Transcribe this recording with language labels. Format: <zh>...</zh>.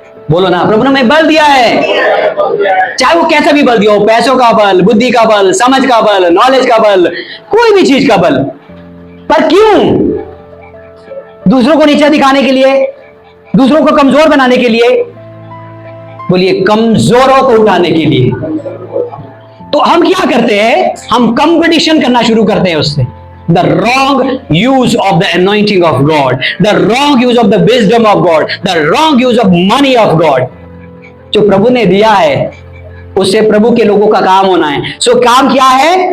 <hi>बोलो ना, प्रभु ने हमें बल दिया है। चाहे वो कैसा भी बल दिया हो, पैसों का बल, बुद्धि का बल, समझ का बल, नॉलेज का बल, कोई भी चीज का बल। पर क्यों? दूसरों को नीचा दिखाने के लिए, दूसरों को कमजोर बनाने के लिए। बोलिए कमजोरों को उठाने के लिए। तो हम क्या करते हैं? हम कंपटीशन करना शुरू करते हैं उससे।</hi> <en>The wrong use of the anointing of God, the wrong use of the wisdom of God, the wrong use of money of God.</en> <hi>जो प्रभु ने दिया है उससे प्रभु के लोगों का काम होना है। सो काम क्या है?</hi>